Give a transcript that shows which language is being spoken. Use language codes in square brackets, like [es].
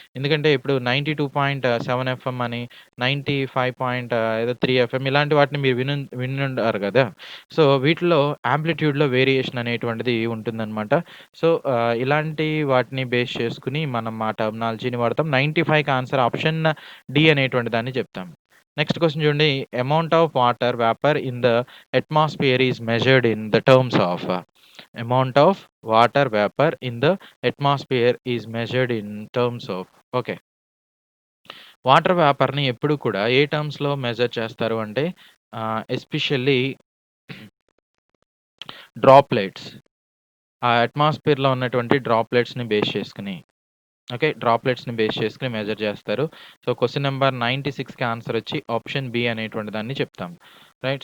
[te] ఎందుకంటే ఇప్పుడు 92.7 ఎఫ్ఎం అని, 95 ఏదో 3 ఎఫ్ఎం ఇలాంటి వాటిని మీరు వినుండారు గదా! సో, వీటిలో యాంప్లిట్యూడ్‌లో వేరియేషన్ అనేటువంటిది ఉంటుందనమాట. సో, ఇలాంటి వాటిని బేస్ చేసుకొని మనం ఆ టర్మినాలజీని వాడతాం. 95కి ఆన్సర్ ఆప్షన్ డి అనేటువంటి దాన్ని చెప్తాం. నెక్స్ట్ క్వెషన్ చూడండి. [en] Amount of water vapor in the atmosphere is measured in the terms of amount of water vapor in the atmosphere is measured in terms of okay. [te] Water వేపర్‌ని ఎప్పుడు కూడా ఏ టర్మ్స్‌లో measure చేస్తారు అంటే especially droplets. ఆ అట్మాస్ఫియర్‌లో ఉన్నటువంటి డ్రాప్లెట్స్‌ని base చేసుకొని. Okay. డ్రాప్లెట్స్‌ని base చేసుకొని measure చేస్తారు. So, question number 96కి answer వచ్చి ఆప్షన్ బి అనేటువంటి దాన్ని చెప్తాం. రైట్.